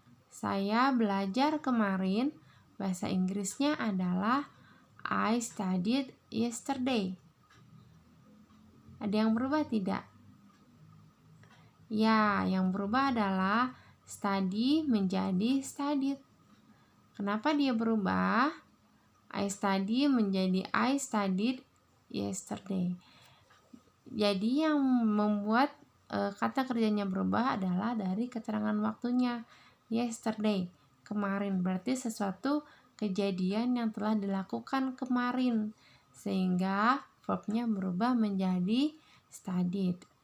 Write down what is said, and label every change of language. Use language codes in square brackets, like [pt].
[id] Saya belajar kemarin, bahasa Inggrisnya adalah [en] I studied yesterday. [id] Ada yang berubah tidak? Ya, yang berubah adalah study menjadi studied. Kenapa dia berubah? [en] I study [id] menjadi [en] I studied yesterday. [id] Jadi yang membuat kata kerjanya berubah adalah dari keterangan waktunya. Yesterday, kemarin, berarti sesuatu kejadian yang telah dilakukan kemarin, sehingga verbnya berubah menjadi studied.